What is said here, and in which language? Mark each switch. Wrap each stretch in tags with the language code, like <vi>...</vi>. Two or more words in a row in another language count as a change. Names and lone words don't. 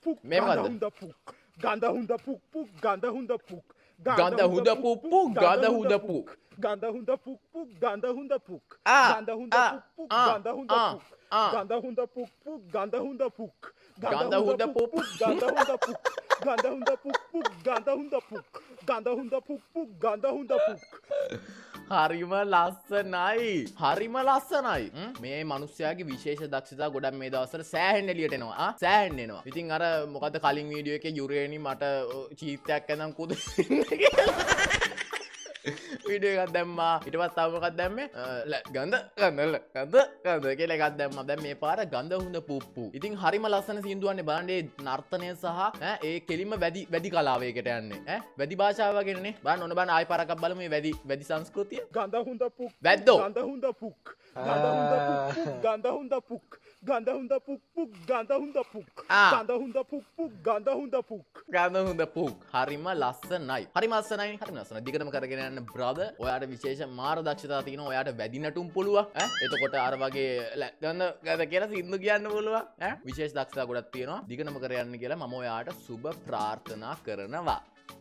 <si>puk මේ මොකද්ද? ගඳ හුඳ පුක් පුක් ගඳ හුඳ පුක් ගඳ හුද පුප්පු ගඳ හුද පුක්. ගඳ හුඳ පුක් පුක් ගඳ හුඳ පුක් Ah, ගඳ හුඳ ah, පුක් පුක් ah, ගඳ හුඳ ah, puk ah. ගඳ හුඳ පුක් පුක් ගඳ හුඳ පුක් ගඳ හුඳ පුක් පුක්. ගඳ හුඳ පුක් ගඳ හුඳ පුක් පුක් ගඳ හුඳ පුක් ගඳ හුඳ පුක් පුක් ගඳ හුඳ පුක් හරිම ලස්සනයි හරිම ලස්සනයි මේ මනුස්සයාගේ විශේෂ දක්ෂතා ගොඩක් මේ දවස්වල සෑහෙන්න එළියට එනවා සෑහෙන්න එනවා. ඉතින් අර මොකද්ද කලින් වීඩියෝ එකේ යුරේනි මට චීත්තයක් ඇඳන් කුද වීඩියෝ එකක් දැම්මා. ඊට පස්සේ තව මොකක්ද දැම්මේ? ගඳ කියලා එකක් දැම්මා. දැන් මේ පාර ගඳ හුඳ පුප්පු. ඉතින් හරිම ලස්සන සින්දුවන්නේ බලන්න ඒ නර්තනය සහ ඒ කෙලින්ම වැඩි කලාවයකට යන්නේ. වැඩි භාෂාව වගේනේ. බලන්න ඕන බලන්න ආයි පාරක් බලමු මේ වැඩි සංස්කෘතිය. ගඳ හුඳ පුක් වැද්දෝ. ගඳ හුඳ පුක් ගඳ හුඳ පුක් පුක් ගඳ හුඳ පුක් ගඳ හුඳ පුක් පුක් ගඳ හුඳ පුක් ගඳ හුඳ පුක් පුක් ගඳ හුඳ පුක් ගඳ හුඳ පුක්. හරිම ලස්සනයි. හරිම ලස්සනයි. හරිම ලස්සනයි. දිගටම කරගෙන යන්න බ්‍රදර්. ඔයාට විශේෂ මාර දක්ෂතාව තියෙනවා. ඔයාට වැඩි නටුම් පුළුවන්. එතකොට අර වගේ ගඳ කියලා සින්දු කියන්න පුළුවන්. විශේෂ දක්ෂතා ගොඩක් තියෙනවා. දිගටම කර යන්න කියලා මම ඔයාට සුබ ප්‍රාර්ථනා කරනවා.</si>